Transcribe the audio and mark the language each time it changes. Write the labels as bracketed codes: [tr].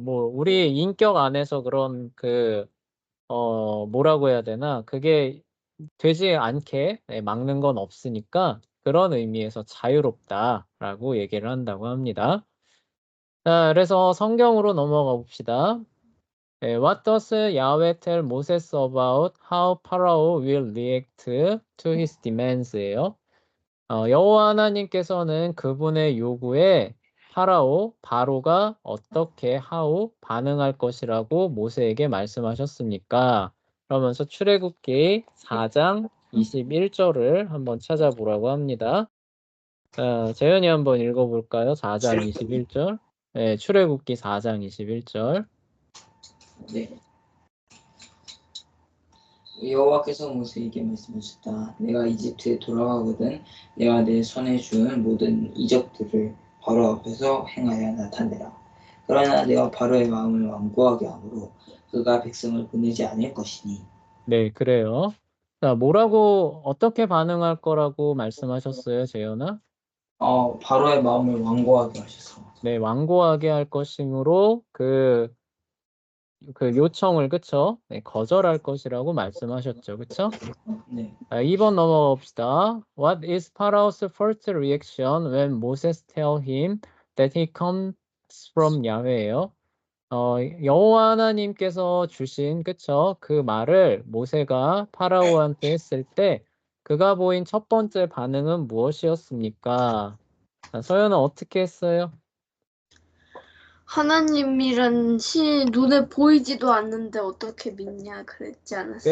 [ko] 뭐 우리 인격 안에서 그런 뭐라고 해야 되나? 그게 되지 않게 막는 건 없으니까 그런 의미에서 자유롭다라고 얘기를 한다고 합니다. 자, 그래서 성경으로 넘어가 봅시다. [en] What does Yahweh tell Moses about how Pharaoh will react to his demands예요. [ko] 여호와 하나님께서는 그분의 요구에 바로가 어떻게 반응할 것이라고 모세에게 말씀하셨습니까? 그러면서 출애굽기 4장 21절을 한번 찾아보라고 합니다. 자, 재현이 한번 읽어볼까요? 4장 21절. 출애굽기 4장 21절. 네. 여호와께서 모세에게 말씀하셨다. 내가 이집트에 돌아가거든 내가 내 손에 준 모든 이적들을 바로 앞에서 행하여 나타내라. 그러나 내가 바로의 마음을 완고하게 하므로 그가 백성을 보내지 않을 것이니. 네, 그래요. 자, 어떻게 반응할 거라고 말씀하셨어요, 재현아? 바로의 마음을 완고하게 하셔서. 네, 완고하게 할 것이므로 그 요청을, 그쵸? 네, 거절할 것이라고 말씀하셨죠, 그쵸? 네. 2번 넘어가 봅시다. [en] What is Pharaoh's first reaction when Moses tell him that he comes from Yahweh예요? [ko] 여호와 하나님께서 주신, 그쵸? 그 말을 모세가 파라오한테 했을 때 그가 보인 첫 번째 반응은 무엇이었습니까? 자, 서연은 어떻게 했어요? 하나님이란 신이 눈에 보이지도 않는데 어떻게 믿냐 그랬지 않았어요?